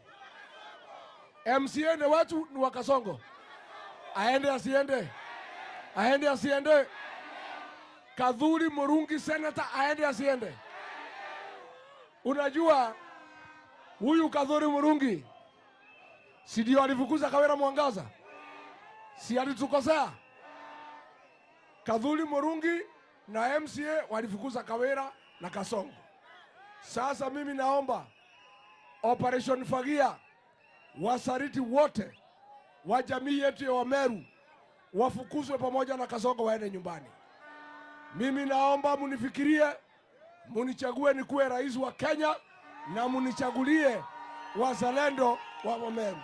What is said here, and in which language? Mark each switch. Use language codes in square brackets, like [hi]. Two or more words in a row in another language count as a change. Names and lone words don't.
[sw] MCA ni wetu, ni wa Kasongo? Aende asiende? Aende asiende? Kadhuri Murungi senator aende asiende? Unajua huyu Kadhuri Murungi si ndio alifukuza Kawira Mwangaza? Si alitukosea? Kadhuri Murungi na MCA walifukuza Kawira na Kasongo. Sasa mimi naomba Operation Fagia, wasariti wote wa jamii yetu ya Wameru wafukuzwe pamoja na Kasongo waende nyumbani. Mimi naomba munifikirie, munichague nikuwe rais wa Kenya na munichagulie wazalendo wa Wameru.